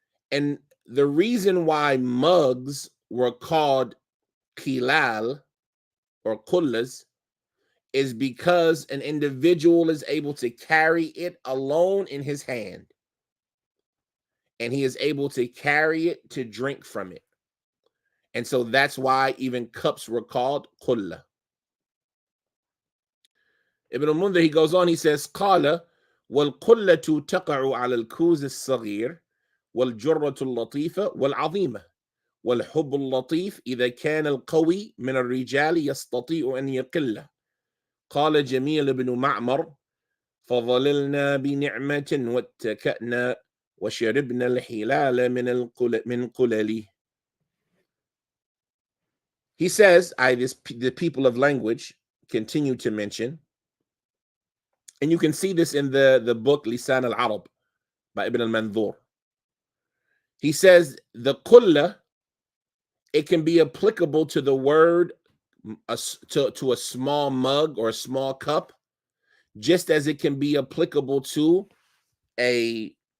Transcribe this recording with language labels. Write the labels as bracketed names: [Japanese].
[English] And the reason why mugs were called qilal or kullas is because an individual is able to carry it alone in his hand, and he is able to carry it to drink from it. And so that's why even cups were called kulla. [Arabic] Ibn al-Mundhir, [English] he goes on, he says, [Arabic] قال والقلة تقع على الكوز الصغير والجرة اللطيفة والعظيمة والحب اللطيف إذا كان القوي من الرجال يستطيع أن يقله. قال جميل بن معمر فظللنا بنعمة واتكأنا وشربنا الحلال من قلله. [English] He says, the people of language continue to mention, and you can see this in the book Lisan al-Arab by Ibn al-Manzur. He says the kulla, it can be applicable to the word to a small mug or a small cup, just as it can be applicable to an